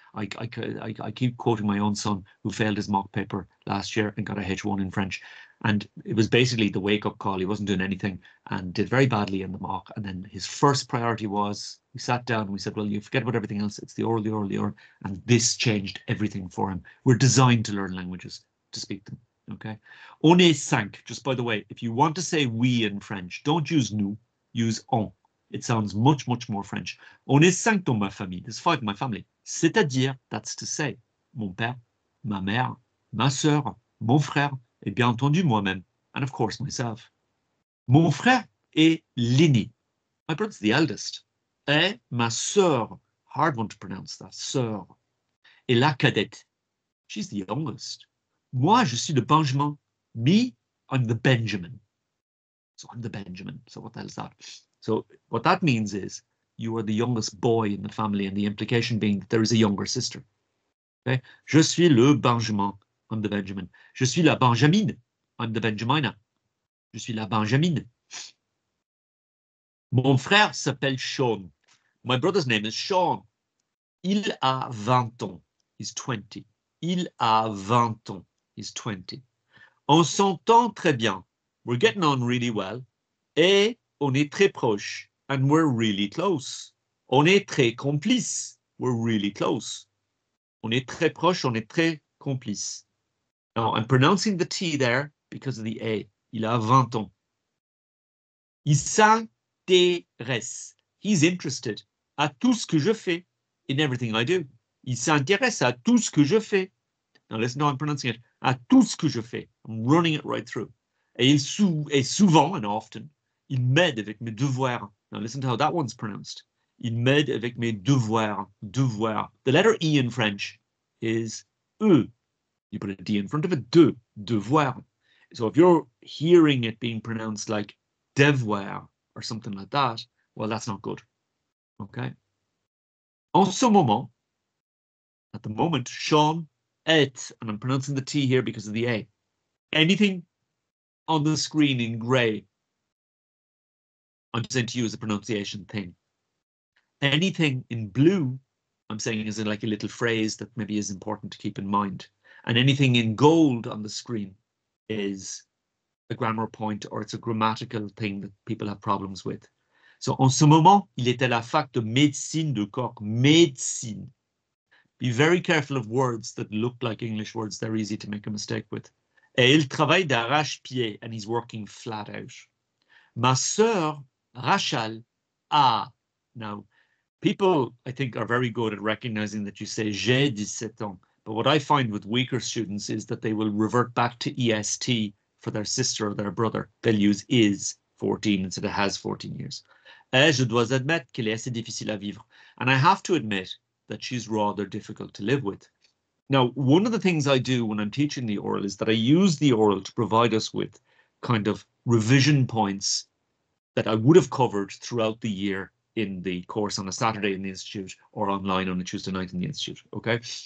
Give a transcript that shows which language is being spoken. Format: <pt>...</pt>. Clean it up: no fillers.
<en>I keep quoting my own son who failed his mock paper last year and got a H1 in French, and it was basically the wake-up call. He wasn't doing anything and did very badly in the mock, and then his first priority was, we sat down and we said, well, you forget about everything else, it's the oral, the oral, the oral, and this changed everything for him. We're designed to learn languages, to speak them. Okay.</en> <fr>On est cinq.</fr> <en>Just by the way, if you want to say we in French, don't use nous, use on. It sounds much more French.</en> <fr>On est cinq dans ma famille.</fr> <en>There's 5 in my family.</en> <fr>C'est-à-dire,</fr> <en>that's to say,</en> <fr>mon père, ma mère, ma sœur, mon frère, et bien entendu moi-même,</fr> <en>and of course myself.</en> <fr>Mon frère est l'aîné.</fr> <en>My brother's the eldest.</en> <fr>Et ma sœur,</fr> <en>hard one to pronounce that,</en> <fr>sœur, est la cadette.</fr> <en>She's the youngest.</en> <fr>Moi, je suis le Benjamin.</fr> <en>Me, I'm the Benjamin. So I'm the Benjamin. So what the hell is that? So what that means is you are the youngest boy in the family, and the implication being that there is a younger sister.</en> <fr>Okay? Je suis le Benjamin.</fr> <en>I'm the Benjamin.</en> <fr>Je suis la Benjamine.</fr> <en>I'm the Benjamina.</en> <fr>Je suis la Benjamine. Mon frère s'appelle Sean.</fr> <en>My brother's name is Sean.</en> <fr>Il a 20 ans.</fr> <en>He's 20.</en> <fr>Il a 20 ans. He's 20. On s'entend très bien.</fr> <en>We're getting on really well.</en> <fr>Et on est très proche.</fr> <en>And we're really close.</en> <fr>On est très complice.</fr> <en>We're really close.</en> <fr>On est très proche. On est très complice.</fr> <en>Now, I'm pronouncing the T there because of the A.</en> <fr>Il a 20 ans. Il s'intéresse.</fr> <en>He's interested</en> <fr>à tout ce que je fais,</fr> <en>in everything I do.</en> <fr>Il s'intéresse à tout ce que je fais. Now listen how I'm pronouncing it. À tout ce que je fais. I'm running it right through. Et souvent</fr> <en>and often,</en> <fr>il m'aide avec mes devoirs. Now listen to how that one's pronounced. Il m'aide avec mes devoirs. Devoir.</fr> <en>The letter E in French is E. You put a D in front of it. Devoir. So if you're hearing it being pronounced like devoir or something like that, well, that's not good. Okay.</en> <fr>En ce moment,</fr> <en>at the moment, Sean est, and I'm pronouncing the T here because of the A. Anything on the screen in grey, I'm saying to you as a pronunciation thing. Anything in blue, I'm saying is like a little phrase that maybe is important to keep in mind. And anything in gold on the screen is a grammar point, or it's a grammatical thing that people have problems with.</en> <fr>So, en ce moment, il est à la fac de médecine de corps. Médecine.</fr> <en>Be very careful of words that look like English words. They're easy to make a mistake with.</en> <fr>Et il travaille d'arrache-pied,</fr> <en>and he's working flat out.</en> <fr>Ma sœur, Rachel, a.</fr> <en>Now, people, I think, are very good at recognizing that you say</en> <fr>j'ai 17 ans.</fr> <en>But what I find with weaker students is that they will revert back to EST for their sister or their brother. They'll use is 14 instead of has 14 years.</en> <fr>Et je dois admettre qu'elle est assez difficile à vivre.</fr> <en>And I have to admit that she's rather difficult to live with. Now, one of the things I do when I'm teaching the oral is that I use the oral to provide us with kind of revision points that I would have covered throughout the year in the course on a Saturday in the Institute or online on a Tuesday night in the Institute, okay?</en>